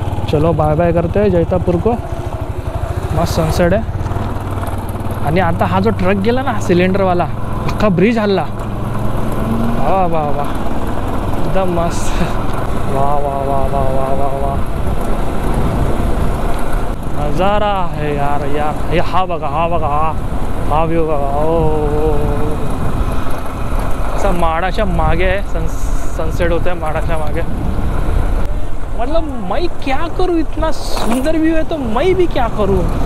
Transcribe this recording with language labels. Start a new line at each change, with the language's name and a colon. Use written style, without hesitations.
Hindi: चलो bye bye करते हैं जैतापूर को.
Marathi: मस्त सनसेट आहे. आणि आता हा जो ट्रक गेला ना सिलेंडरवाला, अख्खा ब्रिज हल्ला. वा वा वा, एकदम मस्त. वा वा वा वा वा वा वा, नजारा आहे यार यार. हे हा बघा, हा बघा, हा व्ह्यू बघा. ओ असा माडाच्या मागे आहे, सनसेट होत आहे माडाच्या मागे.
Hindi: मतलब मैं क्या करूँ, इतना सुंदर व्यू है तो मैं भी क्या करूँ.